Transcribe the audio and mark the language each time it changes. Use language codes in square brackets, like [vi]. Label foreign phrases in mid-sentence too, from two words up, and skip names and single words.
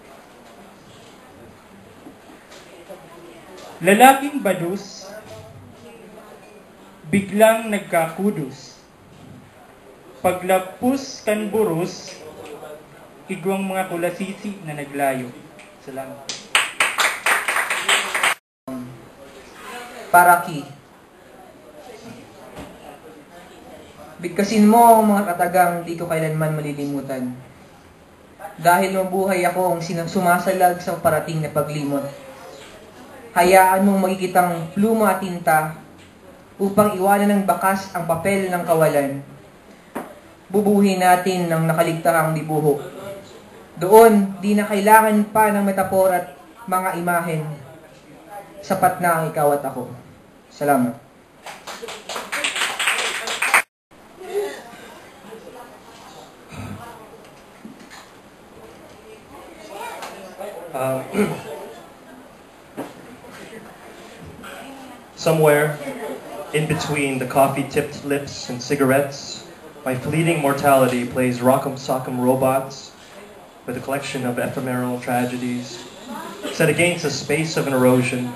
[bik] Lalaking badus, biglang nagkakudos. Paglapus kan buros, igwang mga kulasisi na naglayo. Salamat. Paraki. [tl] Bigkasin mo ang mga katagang di ko kailanman malilimutan. Dahil mabuhay ako ang sumasalag sa parating na paglimot. Hayaan mong magkikitang pluma at tinta upang iwanan ng bakas ang papel ng kawalan. Bubuhin natin ng nakaligtarang dibuho. Doon, di na kailangan pa ng metaphor at mga imahen. Sapat na ang ikaw at ako. Salamat. [en] Somewhere in between the coffee-tipped lips and cigarettes, my fleeting mortality plays rock'em sock'em robots with a collection of ephemeral tragedies set against the space of an erosion.